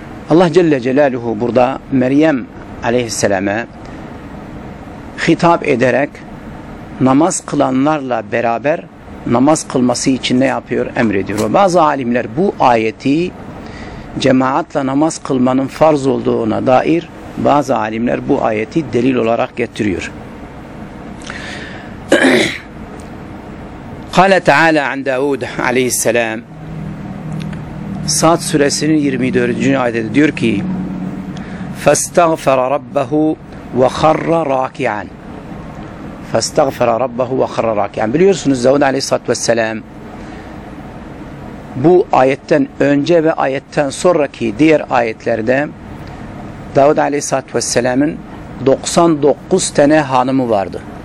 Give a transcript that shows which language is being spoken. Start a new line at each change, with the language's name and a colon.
Turkish: Allah Celle Celaluhu burada Meryem aleyhisselam'a hitap ederek namaz kılanlarla beraber namaz kılması için ne yapıyor? Emrediyor. Bazı alimler bu ayeti cemaatle namaz kılmanın farz olduğuna dair bazı alimler bu ayeti delil olarak getiriyor.
Arabic: قال تعالى عن داود عليه السلام
Turkish: Sa'd suresinin 24. ayetinde diyor ki
Arabic: فَاسْتَغْفَرَ رَبَّهُ وَخَرَّ رَاكِعًا
Turkish: فَاسْتَغْفَرَ رَبَّهُ وَخَرَّ رَاكِعًا Biliyorsunuz Davud aleyhissalatü vesselam bu ayetten önce ve ayetten sonraki diğer ayetlerde Davud aleyhissalatü vesselamın 99 tane hanımı vardı.